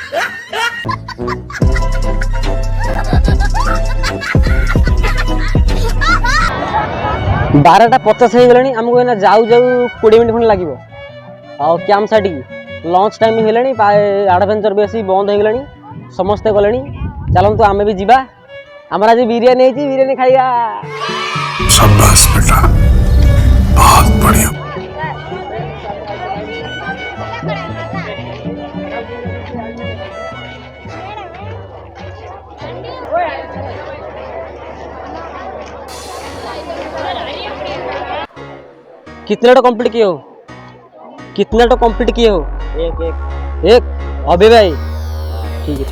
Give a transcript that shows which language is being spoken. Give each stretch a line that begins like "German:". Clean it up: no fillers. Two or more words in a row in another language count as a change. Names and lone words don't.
Odia: 12:50 ହେଇଗଲାଣି ଆମକୁ ଏଇନା ଯାଉ ଯାଉ 20 ମିନିଟ୍ ଖଣ୍ଡେ ଲାଗିବ ଆଉ
English: camp side lunch time
Odia: ହେଲାଣି ଆଡଭେଞ୍ଚର ବି ଆସି ବନ୍ଦ ହେଇଗଲାଣି ସମସ୍ତେ ଗଲେଣି ଚାଲନ୍ତୁ ଆମେ ବି ଯିବା ଆମର ଆଜି ବିରିୟାନୀ ହେଇଛି ବିରିୟାନୀ ଖାଇବା
Hindi: शाबाश बेटा बहुत बढ़िया कितना तो कंप्लीट किए हो कितना तो कंप्लीट किए हो एक अभी भाई ठीक है